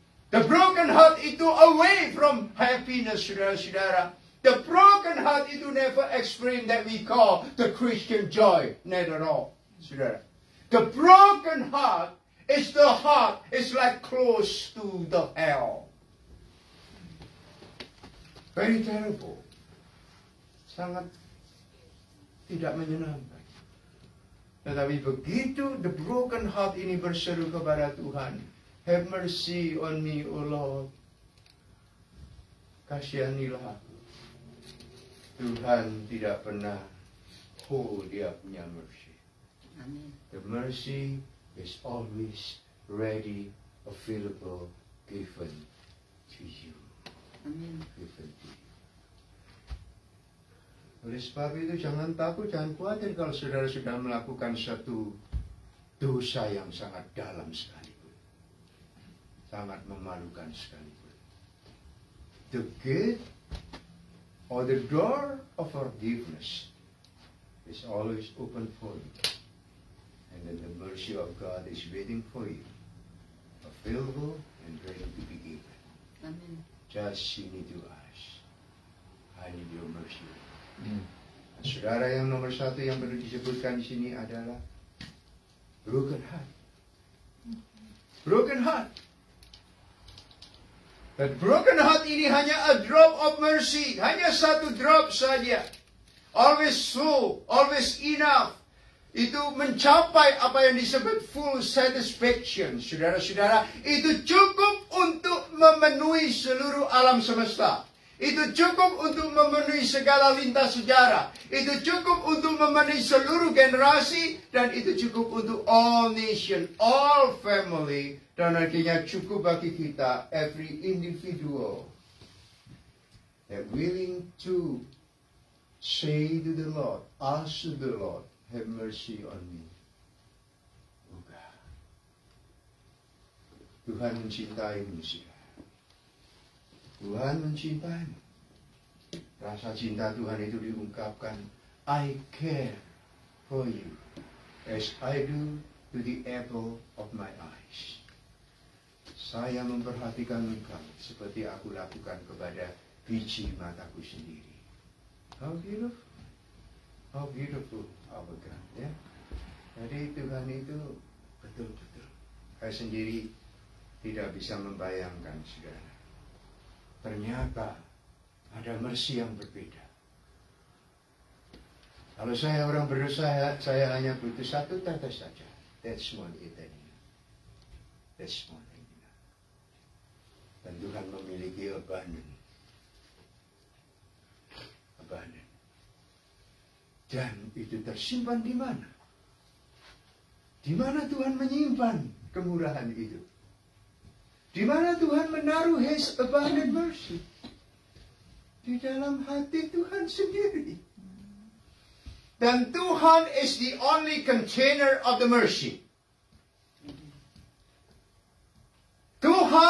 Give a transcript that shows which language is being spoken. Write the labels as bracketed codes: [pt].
[en] The broken heart [id] itu [en] away from happiness, [id] saudara-saudara. [en] The broken heart [id] itu [en] never experience that we call the Christian joy. Not at all, [id] saudara. [en] The broken heart is like close to the hell. Very terrible. [id] Sangat tidak menyenangkan. Tetapi begitu [en] the broken heart [id] ini berseru kepada Tuhan, [en] have mercy on me, O Lord. [id] Kasihanilah aku. Tuhan tidak pernah [en] hold [id] dia punya mercy. Amin. [en] The mercy is always ready, available, given to you. [id] Amin. [en] Given to you. [id] Oleh sebab itu jangan takut, jangan khawatir kalau saudara sudah melakukan satu dosa yang sangat dalam sekalipun. Sangat memalukan sekalipun. [en] The gate or the door of forgiveness is always open for you. And then the mercy of God is waiting for you. Available and ready to be given. [id] Amin. [en] Just you need to ask. I need your mercy. [id] Saudara, yang nomor 1 yang perlu disebutkan di sini adalah broken heart. [en] Broken heart. [id] Dan broken heart ini hanya [en] a drop of mercy. [id] Hanya satu drop saja. [en] Always full, always enough. [id] Itu mencapai apa yang disebut [en] full satisfaction. [id] Saudara-saudara, itu cukup untuk memenuhi seluruh alam semesta. Itu cukup untuk memenuhi segala lintas sejarah. Itu cukup untuk memenuhi seluruh generasi. Dan itu cukup untuk [en] all nation, all family. [id] Dan akhirnya cukup bagi kita, [en] every individual. That willing to say to the Lord, ask to the Lord, have mercy on me. Oh God. [id] Tuhan mencintaimu, saudara. Tuhan mencintaimu. Rasa cinta Tuhan itu diungkapkan, [en] I care for you as I do to the apple of my eyes. [id] Saya memperhatikan engkau seperti aku lakukan kepada biji mataku sendiri. [en] How beautiful. How beautiful our God. [id] Ya? Jadi Tuhan itu betul-betul. Saya sendiri tidak bisa membayangkan, saudara. Ternyata ada mercy yang berbeda. Kalau saya orang berdosa, saya hanya butuh satu tetes saja. [en] That's one eternity. That's one eternity. [id] Dan Tuhan memiliki abundant. Abundant. Dan itu tersimpan di mana? Di mana Tuhan menyimpan kemurahan itu? Di mana Tuhan menaruh [en] His abundant mercy? [id] Di dalam hati Tuhan sendiri. [en] Dan Tuhan is the only container of the mercy. Tuhan